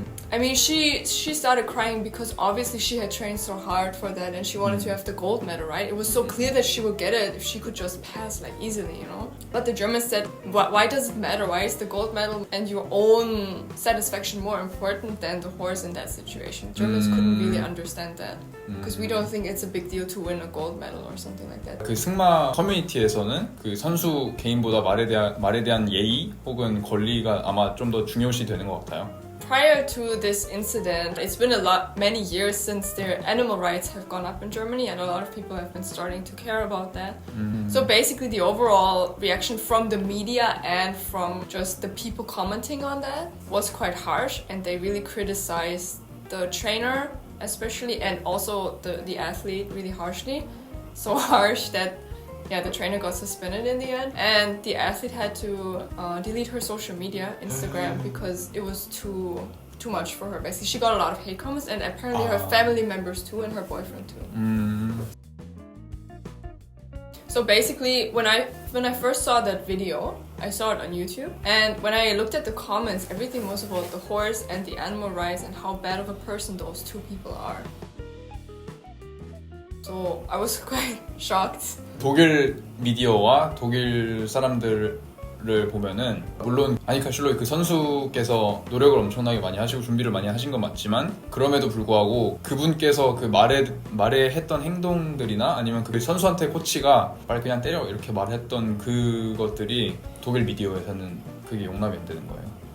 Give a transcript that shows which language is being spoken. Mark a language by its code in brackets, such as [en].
[en] I mean, she started crying because obviously she had trained so hard for that and she wanted to have the gold medal, right? It was so clear that she would get it if she could just pass like easily, you know? But the Germans said, why does it matter? Why is the gold medal and your own satisfaction more important than the horse in that situation? Germans couldn't really understand that because we don't think it's a big deal to win a gold medal or something like that. [ko] 그 승마 커뮤니티에서는 그 선수 개인보다 말에 대한 예의 혹은 권리가 아마 좀 더 중요시 되는 것 같아요. [en] Prior to this incident, it's been many years since their animal rights have gone up in Germany, and a lot of people have been starting to care about that. So basically, the overall reaction from the media and from just the people commenting on that was quite harsh, and they really criticized the trainer, especially, and also the athlete really harshly. So harsh that the trainer got suspended in the end, and the athlete had to delete her social media, Instagram, because it was too much for her. Basically, she got a lot of hate comments, and apparently her family members too, and her boyfriend too. So basically, when I first saw that video, I saw it on YouTube, and when I looked at the comments, everything was about the horse and the animal rights and how bad of a person those two people are. So I was quite shocked. [ko] 독일 미디어와 독일 사람들을 보면은 물론 아니카 슐로이 그 선수께서 노력을 엄청나게 많이 하시고 준비를 많이 하신 건 맞지만 그럼에도 불구하고 그분께서 그 말에 했던 행동들이나 아니면 그 선수한테 코치가 말 그냥 때려 이렇게 말했던 그것들이 독일 미디어에서는 그게 용납이 안 되는 거예요.